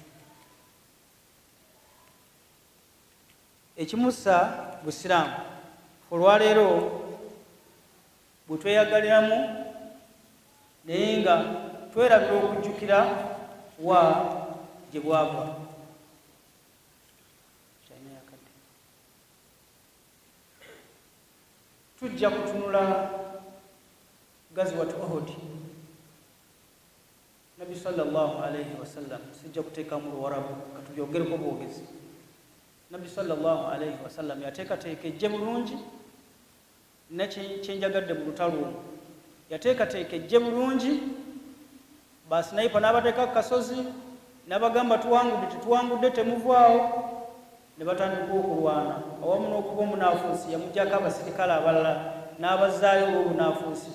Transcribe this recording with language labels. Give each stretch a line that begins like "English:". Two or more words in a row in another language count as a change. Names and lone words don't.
Ganda: Ekimussa busiraamu olwaleero bwe tweyagaliramu naye nga twerabira okujjukira wa gye bwava. Tujja kutunula Gazwat Uhud.
Arabic: نبي صلى الله عليه وسلم,
Ganda: sijja kuteekamu Luwarabu katubyogereko bwogezi. Nabi
Arabic: صلى الله عليه وسلم
Ganda: yateekateeka ejje bulungi ne kyenjagadde mu lutalo olwo. Yateekateeka ejje bulungi, basinayipa n'abateeka ku kasozi n'abagamba tuwangudde, tetuwangudde temuvaawo, ne batandika okulwana awamu n'okuba omunaafuusi yamugyako abasirikale abalala n'abazzaayo olw'obunaafuusi.